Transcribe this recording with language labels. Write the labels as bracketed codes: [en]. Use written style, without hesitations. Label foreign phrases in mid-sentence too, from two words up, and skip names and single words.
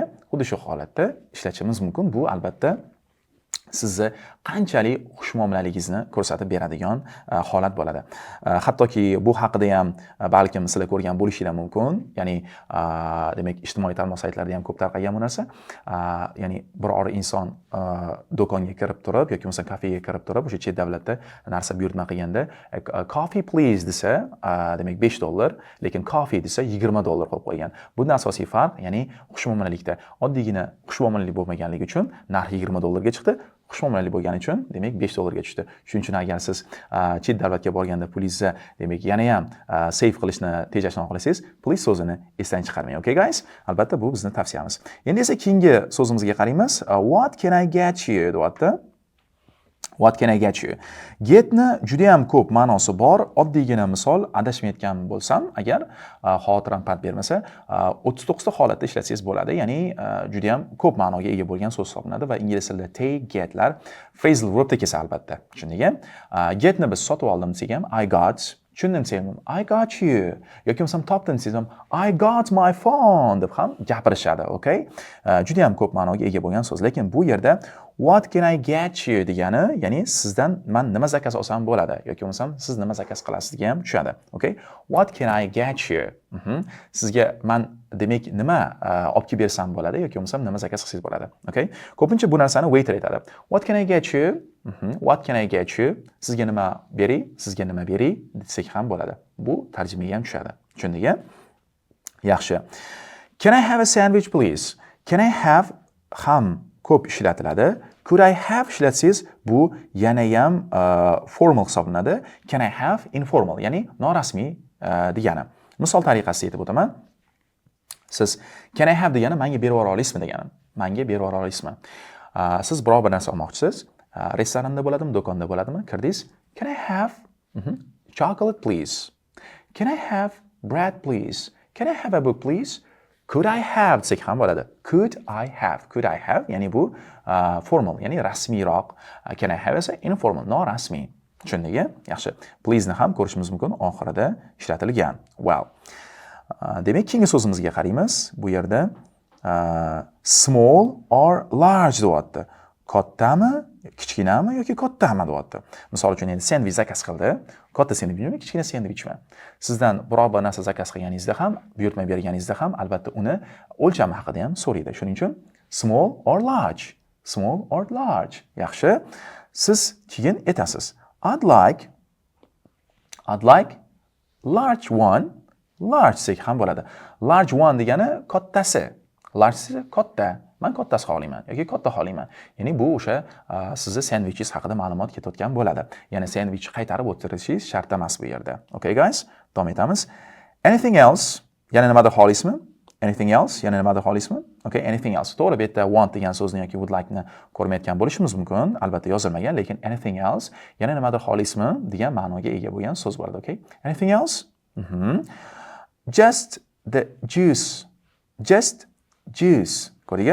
[uz] Xuddi shu holatda ishlatishimiz mumkin. Bu albatta sizni qanchalik xushmuomalaligingizni ko'rsatib beradigan holat bo'ladi. Hattoki bu haqida ham balkim sizlar ko'rgan bo'lishinglar mumkin. Ya'ni demak ijtimoiy tarmoq saytlarida ham ko'p tarqalgan bu narsa. Ya'ni biror inson do'konga kirib turib yoki bo'lmasa kafega kirib turib, o'sha chet davlatda narsa buyurtma qilganda [en] coffee please [uz] desa, demak $5, lekin coffee desa $20 qo'yib qo'ygan. Bunda asosiy farq, ya'ni xushmuomalalikda oddiygina xushmuomalalik bo'lmaganligi uchun narx $20 ga chiqdi. Xushmuomalalik bo'lgani uchun demak $5 ga tushdi. Shuning uchun agar siz chet davlatga borganda pulingizni demak yana ham save qilishni tejashni xohlasangiz, please so'zini esdan chiqarmang. [en] Okay guys? [uz] Albatta bu bizning tavsiyamiz. Endi esa keyingi so'zimizga qaraymiz. [en] What can I get you deyapti. What can I get you? [uz] Getni juda ham ko'p ma'nosi bor. Oddiygina misol adashmayotgan bo'lsam, agar xotiram pand bermasa, 39 ta holatda ishlatsangiz bo'ladi. Ya'ni juda ham ko'p ma'noga ega bo'lgan so'z hisoblanadi va ingliz tilida take, getlar [en] phrasal verbda [uz] kelsa albatta. Tushundingmi? Getni biz sotib oldim desam, [en] I got, [uz] tushundim desam, [en] I got you. [uz] Yoki bo'lmasam topdim desam, [en] I got my phone [uz] deb ham gapirishadi, [en] okay? [uz] Juda ham ko'p ma'noga ega bo'lgan so'z, lekin bu yerda [en] what can I get you [uz] degani, ya'ni sizdan men nima zakaz olsam bo'ladi yoki bo'lmasam siz nima zakaz qilasiz degan ham tushadi. [en] Okay? What can I get you? [uz] Sizga men demak nima olib kelib bersam bo'ladi yoki bo'lmasam nima zakaz qilsangiz bo'ladi. Okay? Ko'pincha bu narsani waiter aytadi. [en] What can I get you? What can I get you? [uz] Sizga nima beray? Sizga nima beray desak ham bo'ladi. Bu tarjimaga ham tushadi. Tushundingmi? Yaxshi. [en] Can I have a sandwich please? Can I have [uz] ham ko'p ishlatiladi. [en] Could I have [uz] ishlatsangiz bu yana ham formal hisoblanadi. [en] Can I have informal, [uz] ya'ni norasmiy degani. Misol tariqasida aytib o'taman. Siz [en] can I have [uz] degani menga berib yubora olasizmi degani. Menga berib yubora olasizmi? Siz biror bir narsa olmoqchisiz. Restoranda bo'ladimi, do'konda bo'ladimi? Kirdingiz. [en] Can I have chocolate please? Can I have bread please? Can I have a book please? Could I have [uz] desak ham bo'ladi. [en] Could I have? Could I have? [uz] Ya'ni bu formal, ya'ni rasmiyroq. [en] Can I have [uz] esa informal, norasmiy. Tushundingmi? Yaxshi. Please ni ham ko'rishimiz mumkin oxirida ishlatilgan. Well. Demak, keyingi so'zimizga qaraymiz. Bu yerda [en] small or large [uz] deyapti. Kattami, kichkinami yoki kattami deyapti. Misol uchun endi sendvich zakaz qildi. Katta sendvichmi, kichkina sendvichmi? Sizdan biror bir narsa zakaz qilganingizda ham, buyurtma berganingizda ham albatta uni o'lchami haqida ham so'raydi. Shuning uchun [en] small or large. Small or large. [uz] Yaxshi. Siz keyin aytasiz. [en] I'd like large one. [uz] Large desak ham bo'ladi. [en] Large one [uz] degani kattasi. Large esa katta. Men kattasi xohlayman yoki katta xohlayman. Ya'ni bu o'sha sizni sendvichingiz haqida ma'lumot ketayotgan bo'ladi. Ya'ni sendvichni qaytarib o'tirishingiz shart emas bu yerda. [en] Okay guys? [uz] Davom etamiz. [en] Anything else? [uz] Yana nimadir xohlaysizmi? [en] Anything else? [uz] Yana nimadir xohlaysizmi? [en] Okay, anything else. [uz] To'g'ri, bu yerda want degan so'zni yoki [en] would like [uz] ni ko'rmayotgan bo'lishimiz mumkin. Albatta yozilmagan, lekin [en] anything else, [uz] yana nimadir xohlaysizmi degan ma'noga ega bo'lgan so'z bo'ladi, okay? [en] Anything else? Just the juice. Just juice. [uz] Ko'rdingmi?